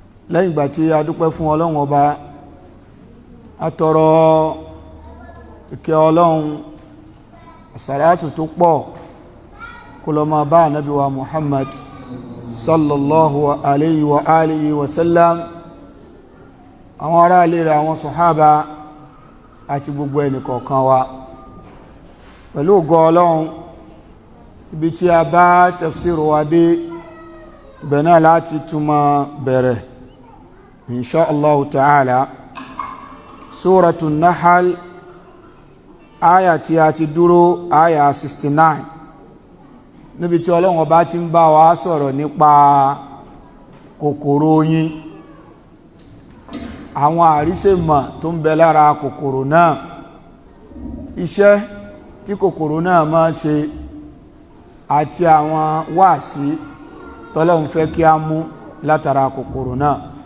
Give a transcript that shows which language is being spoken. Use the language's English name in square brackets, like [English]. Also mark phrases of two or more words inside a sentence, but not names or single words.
[Yoruba] Lẹ́yìn ìgbà tí a dúpẹ́ fún Ọlọ́run Ọba, a tọrọ ìkẹ́ Ọlọ́run, àsàlátù tó pọ̀ kó lọ máa bá Ànábì wa Muhammad [Arabic] صلى الله عليه وعلى آله وسلم, [Yoruba] àwọn ará ilé rẹ̀, àwọn sàhábà, àti gbogbo ẹnì kọ̀ọ̀kan wa. Pẹ̀lú ògo Ọlọ́run, ibi tí a bá tafsir wa dé, ibẹ̀ náà láti tún máa bẹ̀rẹ̀, [Arabic] إن شاء الله تعالى. [Yoruba] Suratu Nahl, aya tí a ti dúró, aya sixty-nine, níbi tí Ọlọ́run Ọba ti ń bá wa sọ̀rọ̀ nípa kòkòrò oyin, àwọn àrísèmọ̀ tó ń bẹ lára kòkòrò náà, iṣẹ́ tí kòkòrò náà máa ṣe, àti àwọn wáàsí tọ́lọ́run fẹ́ kí a mú látara kòkòrò náà.